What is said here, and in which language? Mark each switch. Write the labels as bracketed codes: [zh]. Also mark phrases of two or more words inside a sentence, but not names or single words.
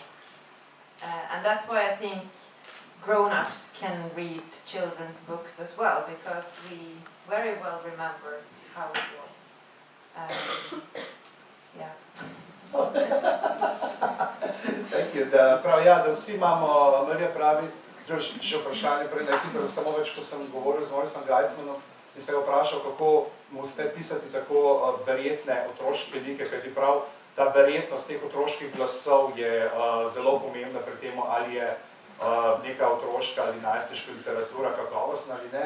[en] And that's why I think grown-ups can read children's books as well, because we very well remember how it was. Yeah. Thank you. [sl] Da vsi imamo, Marija pravi, še vprašanje prej na hitro, samo več, ko sem govoril z Maurisom Weitzmanom in se ga vprašal, kako mu ste pisati tako verjetne otroške like, kajti prav ta verjetnost teh otroških glasov je zelo pomembna pri tem, ali je neka otroška ali najstniška literatura kakovostna ali ne.